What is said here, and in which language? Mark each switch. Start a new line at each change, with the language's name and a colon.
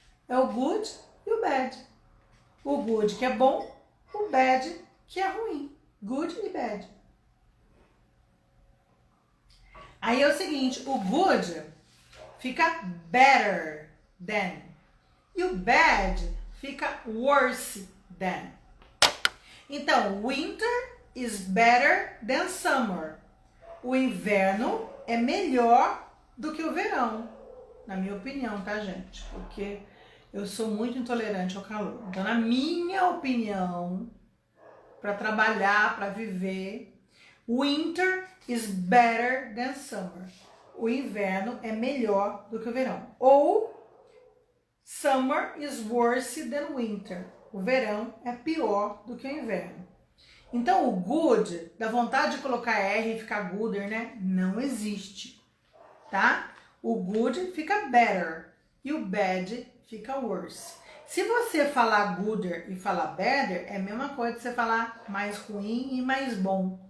Portuguese: É o good e o bad. O good que é bom, o bad que é ruim. Good e bad. Aí é o seguinte, o good fica better than. E o bad fica worse than.
English: Então, winter is better than summer.
Portuguese: O inverno é melhor do que o verão. Na minha opinião, tá, gente? Porque eu sou muito intolerante ao calor. Então, na minha opinião, para trabalhar, para viver,
English: winter is better than summer.
Portuguese: O inverno é melhor do que o verão.
English: Ou summer is worse than winter.
Portuguese: O verão é pior do que o inverno. Então, o good, dá vontade de colocar R e ficar gooder, né? Não existe, tá? O good fica better e o bad fica worse. Se você falar gooder e falar better, é a mesma coisa que você falar mais ruim e mais bom.